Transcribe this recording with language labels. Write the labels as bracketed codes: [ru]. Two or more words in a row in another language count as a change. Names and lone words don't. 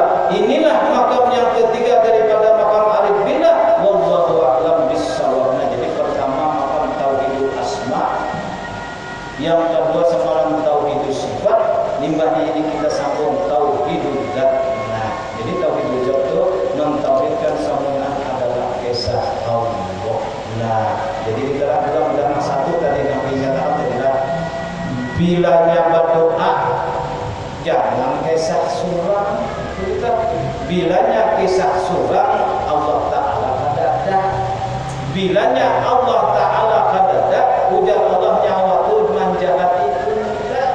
[bjn] Inilah makam yang ketiga daripada makam [ar] عارف بالله, والله أعلم بالصواب. [bjn] Nah, jadi pertama makam [ar] توحيد الأسماء, [bjn] yang kedua semalam [ar] توحيد الصفات, [bjn] limbahnya ini kita sambung [ar] توحيد الذات. [bjn] Nah, jadi [ar] توحيد الذات [bjn] itu mentauhidkan semuanya adalah kisah Allah. Nah, jadi di dalam mudah-mudahan satu tadi yang dinyatakan adalah bilanya berdoa jangan kisah surang. Bilanya kisah surang Allah Ta'ala kadada. Bilanya Allah Ta'ala kadada, ujar Allah nyawa tu manjahat itu tidak.